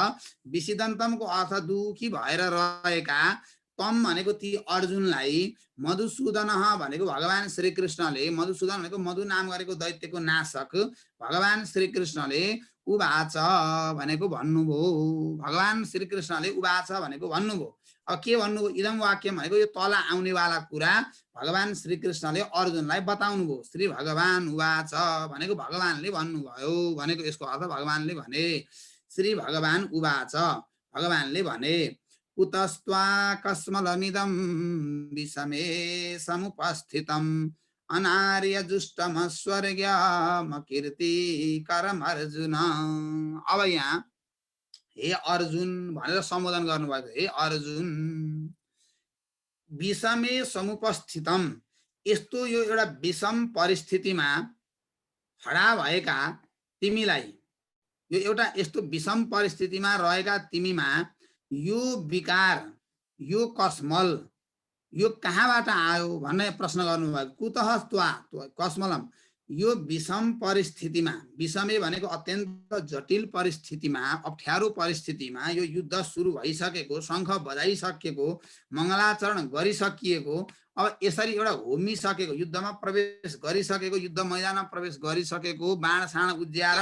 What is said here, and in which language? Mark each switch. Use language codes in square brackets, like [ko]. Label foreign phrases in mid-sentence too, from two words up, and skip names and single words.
[ne] विषिदन्तमको अर्थ दुखी भएर रहेका, तम भनेको ती अर्जुनलाई, मधुसूदन भनेको भगवान श्रीकृष्णले, मधुसूदन भनेको मधु नाम गरेको दैत्यको नाशक भगवान श्रीकृष्णले उवाच भनेको भन्नुभयो, भगवान श्रीकृष्णले उवाच भनेको भन्नुभयो। अब के भन्नुभयो, [sa] इदम वाक्यम [ne] भनेको यो तल आउनेवाला कुरा भगवान श्रीकृष्णले अर्जुनलाई बताउनु भयो। [sa] श्री भगवान उवाच [ne] भनेको भगवानले भन्नुभयो भनेको यसको अर्थ भगवानले भने। [sa] श्री भगवान उवाच [ne] भगवानले भने, [sa] कुतस्त्वा कस्मलमिदं विषमे समुपस्थितम् अनार्य जुष्टमस्वर्ग्यमकीर्तिकरम् अर्जुन। [ne] अब यहाँ हे अर्जुन भनेर सम्बोधन गर्नुभएको, हे अर्जुन [sa] विषमे समुपस्थितम, [ne] यस्तो यो एउटा विषम परिस्थितिमा खडा भएका तिमीलाई, यो एउटा यस्तो विषम परिस्थितिमा रहेका तिमीमा यो विकार, यो कस्मल यो कहाँबाट आयो भन्ने प्रश्न गर्नुभएको। [sa] कुतः त्वा कस्मलम, [ne] यो विषम परिस्थितिमा, विषमे भनेको अत्यन्त जटिल परिस्थितिमा, अप्ठ्यारो परिस्थितिमा, यो युद्ध सुरु भइसकेको, शङ्ख बजाइसकेको, मङ्गलाचरण गरिसकिएको, अब यसरी एउटा होमिसकेको, युद्धमा प्रवेश गरिसकेको, युद्ध मैदानमा प्रवेश गरिसकेको, बाण साण उज्याएर